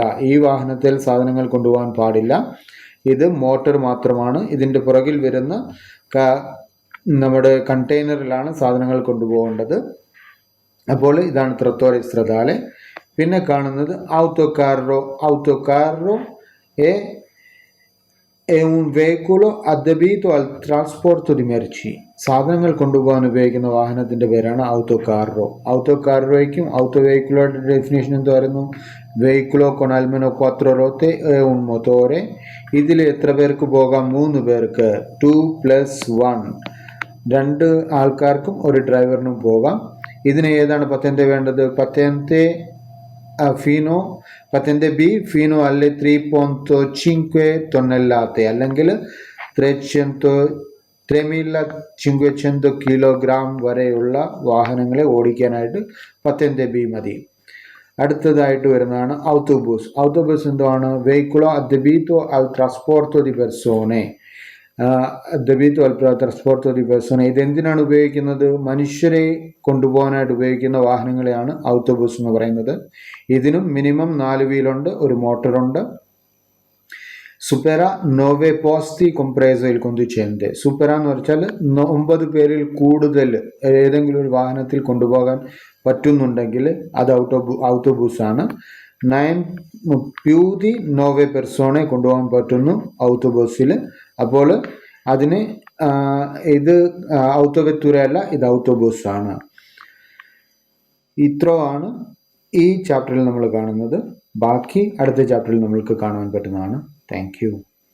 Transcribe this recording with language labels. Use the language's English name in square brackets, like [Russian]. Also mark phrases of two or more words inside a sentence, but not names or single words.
[Malayalam] ഈ വാഹനത്തിൽ സാധനങ്ങൾ കൊണ്ടുപോകാൻ പാടില്ല. ഇത് മോട്ടോർ മാത്രമാണ്. ഇതിൻ്റെ പുറകിൽ വരുന്ന നമ്മുടെ കണ്ടെയ്നറിലാണ് സാധനങ്ങൾ കൊണ്ടുപോകേണ്ടത്. അപ്പോൾ ഇതാണ് [Italian] trattore stradale. [Malayalam] പിന്നെ കാണുന്നത് [Italian] autocarro è un veicolo adibito al trasporto di merci. [Malayalam] സാധനങ്ങൾ കൊണ്ടുപോകാൻ ഉപയോഗിക്കുന്ന വാഹനത്തിൻ്റെ പേരാണ് ഔട്ടോ കാർറോ. ഔട്ടോ കാർറോയ്ക്കും ഔട്ടോ വെഹിക്കിളോയുടെ ഡെഫിനേഷൻ എന്തായിരുന്നു? [Italian] വെഹിക്കിളോ con almeno 4 ruote e un motore. [Malayalam] ഇതിൽ എത്ര പേർക്ക് പോകാം? 3 പേർക്ക്. 2+1. 2 ആൾക്കാർക്കും ഒരു ഡ്രൈവറിനും പോകാം. ഇതിന് ഏതാണ് പത്തൻ്റെ വേണ്ടത്? പത്തൻ്റെ B [Italian] fino alle 3.5 tonnellate [Malayalam] അല്ലെങ്കിൽ 300 3.500 കിലോഗ്രാം വരെയുള്ള വാഹനങ്ങളെ ഓടിക്കാനായിട്ട് പത്തente B മതി. അടുത്തതായിട്ട് വരുന്നതാണ് ഔട്ടോബൂസ്. ഔട്ടോബൂസ് എന്താണ്? [Italian] veicolo adibito al trasporto di persone. adibito al trasporto di persone. [Malayalam] ഇതെന്തിനാണ് ഉപയോഗിക്കുന്നത്? മനുഷ്യരെ കൊണ്ടുപോകാനായിട്ട് ഉപയോഗിക്കുന്ന വാഹനങ്ങളെയാണ് ഔട്ടോബൂസ് എന്ന് പറയുന്നത്. ഇതിനും മിനിമം 4 വീലുണ്ട്, ഒരു മോട്ടറുണ്ട്. [Italian] supera 9 posti compreso il conducente. [Malayalam] supera എന്ന് വെച്ചാൽ 9 പേരിൽ കൂടുതൽ ഏതെങ്കിലും ഒരു വാഹനത്തിൽ കൊണ്ടുപോകാൻ പറ്റുന്നുണ്ടെങ്കിൽ അത് ഔട്ടോബൂസ് ആണ്. [Italian] 9 più di 9 persone [Malayalam] കൊണ്ടുപോകാൻ പറ്റുന്നു ഔട്ടോബൂസിൽ. അപ്പോൾ അതിന് ഇത് ഔട്ടോവെത്തൂര അല്ല, ഇത് ഔട്ടോബൂസ് ആണ്. ഇത്രോ ആണ് ഈ ചാപ്റ്ററിൽ നമ്മൾ കാണുന്നത്. ബാക്കി അടുത്ത ചാപ്റ്ററിൽ നമ്മൾക്ക് കാണാൻ പറ്റുന്നതാണ്. [English] Thank you.